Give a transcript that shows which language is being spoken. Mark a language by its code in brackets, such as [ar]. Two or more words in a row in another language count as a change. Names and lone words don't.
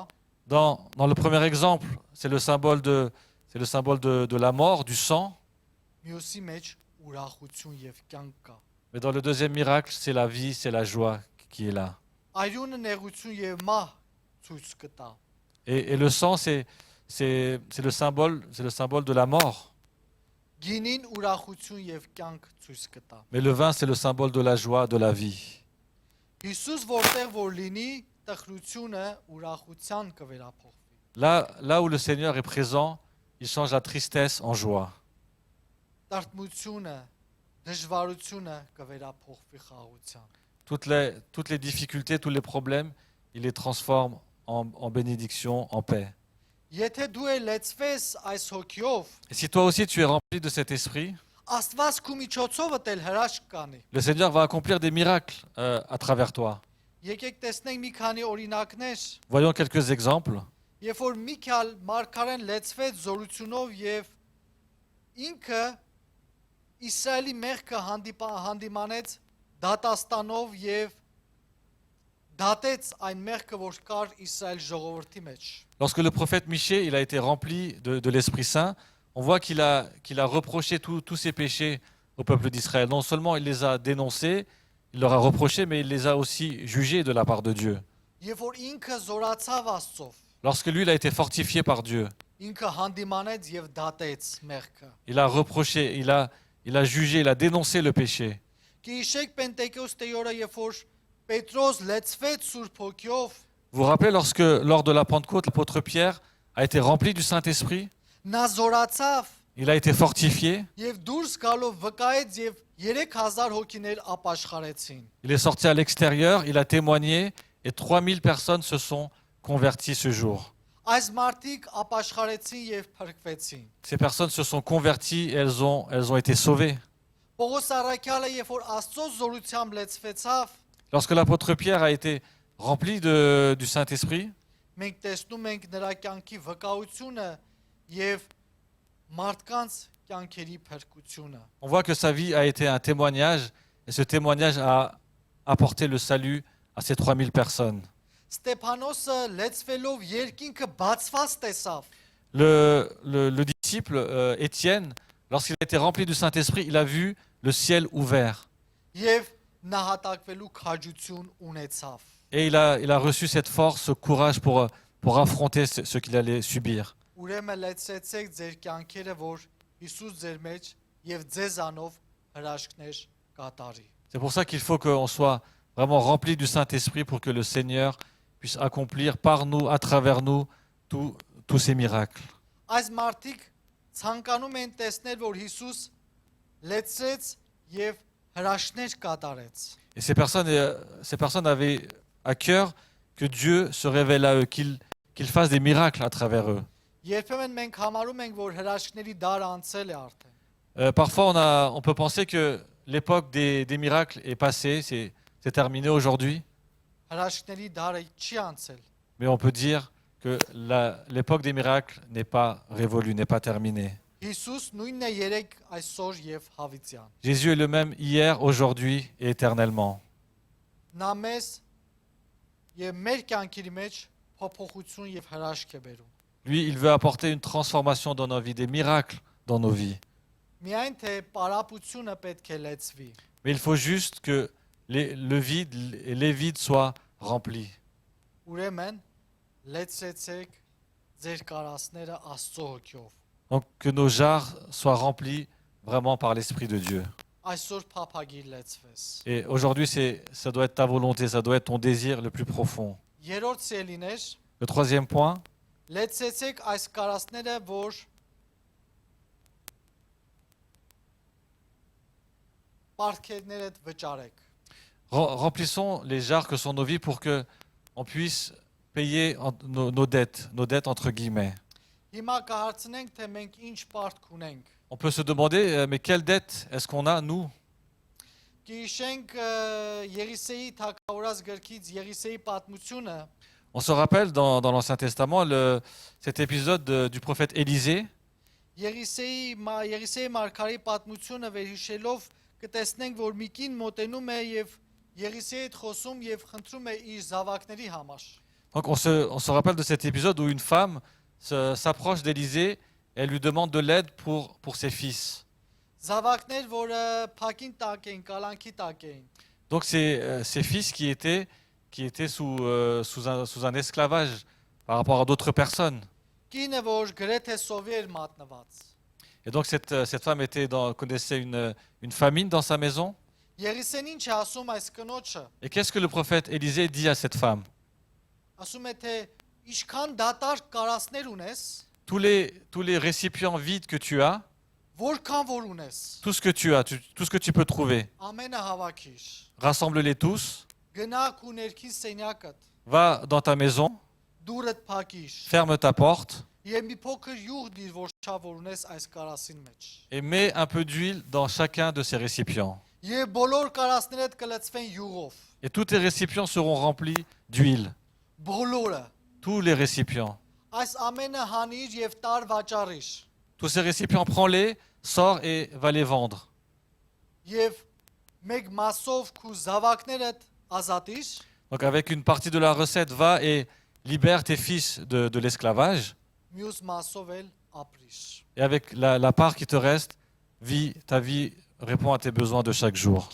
[fr] Dans le premier exemple, c'est le symbole de la mort, du sang. [hy] մյուսի մեջ ուրախություն եւ կյանք կա։ [fr] Mais dans le deuxième miracle, c'est la vie, c'est la joie qui est là. [hy] Արյունը նեղություն եւ մահ ցույց կտա։ [fr] Et le sang, c'est le symbole de la mort. [hy] Գինին ուրախություն եւ կյանք ցույց կտա։ [fr] Mais le vin, c'est le symbole de la joie, de la vie. [hy] Հիսուս որտեղ որ լինի, տխրությունը ուրախության կվերափոխվի։ [fr] Là où le Seigneur est présent, il change la tristesse en joie. [hy] Տարտմությունը, դժվարությունը կվերափոխվի խաղաղության։ [fr] Toutes les difficultés, tous les problèmes, il les transforme en bénédiction, en paix. [hy] Եթե դու ես լեցվես այս հոգիով, [fr] Et si toi aussi tu es rempli de cet esprit, [hy] Աստված քու միջոցով էլ հրաշք կանի։ [fr] le Seigneur va accomplir des miracles à travers toi. [hy] Եկեք տեսնենք մի քանի օրինակներ, [fr] Voyons quelques exemples. [hy] երբ որ Միքայել մարգարեն լեցվեց զորությունով եւ ինքը Իսրայելի մեղքը հանդիմանեց դատաստանով եւ դատեց այն մեղքը, որ կար Իսրայել ժողովրդի մեջ։ [fr] Lorsque le prophète Michée il a été rempli de l'Esprit Saint, on voit qu'il a reproché tous ses péchés au peuple d'Israël. Non seulement il les a dénoncés, il leur a reproché, mais il les a aussi jugés de la part de Dieu. [hy] Երբ որ ինքը զորացավ Աստծով, [fr] Lorsque lui, il a été fortifié par Dieu, [hy] ինքը հանդիմանեց եւ դատեց մեղքը։ [fr] il a reproché, il a jugé, il a dénoncé le péché. [hy] Գիշեք Պենտեկոստեի օրը, երբ որ Պետրոս լեցվեց Սուրբ Հոգիով, [fr] Vous vous rappelez lorsque, lors de la Pentecôte, l'apôtre Pierre a été rempli du Saint-Esprit, [hy] նա զորացավ [fr] il a été fortifié, [hy] եւ դուրս գալով վկայեց եւ 3000 հոգիներ ապաշխարեցին։ [fr] il est sorti à l'extérieur, il a témoigné et 3000 personnes se sont converties ce jour. [hy] Այս մարդիկ ապաշխարեցին եւ փրկվեցին։ [fr] Ces personnes se sont converties et elles ont été sauvées. [hy] Պողոս առաքյալը, երբ որ Աստծո զորությամբ լեցվեցավ, [fr] Lorsque l'apôtre Pierre a été rempli du Saint-Esprit, [hy] մենք տեսնում ենք նրա կյանքի վկայությունը եւ մարդկանց կյանքերի փրկությունը։ [fr] on voit que sa vie a été un témoignage et ce témoignage a apporté le salut à ces 3000 personnes. [hy] Ստեփանոսը լեցվելով երկինքը բացված տեսավ։ [fr] Le disciple Étienne, lorsqu'il a été rempli du Saint-Esprit, il a vu le ciel ouvert. [hy] Եվ նահատակվելու քաջություն ունեցավ։ [fr] Et il a reçu cette force, ce courage pour affronter ce qu'il allait subir. [hy] Ուրեմն լեցեցեք ձեր կյանքերը, որ Հիսուս ձեր մեջ եւ ձեզանով հրաշքներ կատարի։ [fr] C'est pour ça qu'il faut qu'on soit vraiment rempli du Saint-Esprit pour que le Seigneur puisse accomplir par nous, à travers nous, tous ces miracles. [hy] Այս մարդիկ ցանկանում են տեսնել, որ Հիսուս լեցրեց եւ հրաշքներ կատարեց։ [fr] Et ces personnes avaient à cœur que Dieu se révèle à eux, qu'il fasse des miracles à travers eux. [hy] Երբեմն մենք համարում ենք, որ հրաշքների դարը անցել է արդեն։ [fr] Parfois, on peut penser que l'époque des miracles est passée, c'est terminé aujourd'hui, [hy] Հրաշքների դարը չի անցել։ [fr] mais on peut dire que l'époque des miracles n'est pas révolue, n'est pas terminée. [hy] Հիսուս նույնն է երեք այսօր եւ հավիտյան։ [fr] Jésus est le même hier, aujourd'hui et éternellement. [hy] Նա մեզ եւ մեր կյանքի մեջ փոփոխություն եւ հրաշք է բերում։ [fr] Lui, il veut apporter une transformation dans nos vies, des miracles dans nos vies. [hy] Միայն թե պարապությունը պետք է լեցվի։ [fr] Mais il faut juste que le vide, les vides soient remplis. [hy] Ուրեմն լեցեցեք ձեր կարասները Աստծո հոգով։ [fr] Donc que nos jarres soient remplis vraiment par l'Esprit de Dieu. [hy] Այսօր փափագիր լեցվես։ [fr] Et aujourd'hui, ça doit être ta volonté, ça doit être ton désir le plus profond. [hy] Երրորդ սելիներ [fr] Le troisième point, [hy] լեցեցեք այս կարասները, որ պարտքերներդ վճարեք։ [fr] remplissons les jarres que sont nos vies pour que on puisse payer nos dettes entre guillemets. [hy] Հիմա կհարցնենք, թե մենք ինչ պարտք ունենք։ [fr] On peut se demander, mais quelle dette est-ce qu'on a, nous? [hy] Գիշենք Եղիսեի թագավորած գրքից Եղիսեի պատմությունը, [fr] On se rappelle dans l'Ancien Testament cet épisode du prophète Élisée. [hy] Եղիսեի մարգարեի պատմությունը վերհիշելով կտեսնենք, որ մի կին մոտենում է եւ Եղիսեի հետ խոսում եւ խնդրում է իր զավակների համար։ [fr] Donc on se rappelle de cet épisode où une femme s'approche d'Élisée et elle lui demande de l'aide pour ses fils. [hy] Զավակներ, որը փակին տակ էին, կալանքի տակ էին։ [fr] Donc c'est ces fils qui étaient sous un esclavage par rapport à d'autres personnes. [hy] Կինը, որ գրեթե սովի էր մատնված։ [fr] Et donc cette femme connaissait une famine dans sa maison. [hy] Եղիսեն ինչ է ասում այս կնոջը։ [fr] Et qu'est-ce que le prophète Élisée dit à cette femme? [hy] Ասում է, թե ինչքան դատարկ կարասներ ունես, [fr] Tous les récipients vides que tu as, [hy] որքան որ ունես, [fr] tout ce que tu as, tout ce que tu peux trouver, [hy] ամենը հավաքիր։ [fr] rassemble-les tous, [hy] Գնա քու ներքին սենյակդ, [fr] va dans ta maison, [hy] դուրդ փակիր։ [fr] ferme ta porte [hy] Եվ մի փոքր յուղ դիր, որ չա որ ունես այս կարասին մեջ։ [fr] et mets un peu d'huile dans chacun de ces récipients. [hy] Եվ բոլոր կարասներդ կլցվեն յուղով։ [fr] Et tous tes récipients seront remplis d'huile. [hy] Բոլորը։ [fr] Tous les récipients. [hy] Այս ամենը հանիր եւ տար վաճառիր։ [fr] Tous ces récipients, prends-les, sors et va les vendre. [hy] Եվ մեկ մասով քու զավակներդ ազատիր, [fr] Donc avec une partie de la recette, va et libère tes fils de l'esclavage. [hy] մյուս մասով էլ ապրիր։ [fr] Et avec la part qui te reste, vis ta vie, réponds à tes besoins de chaque jour.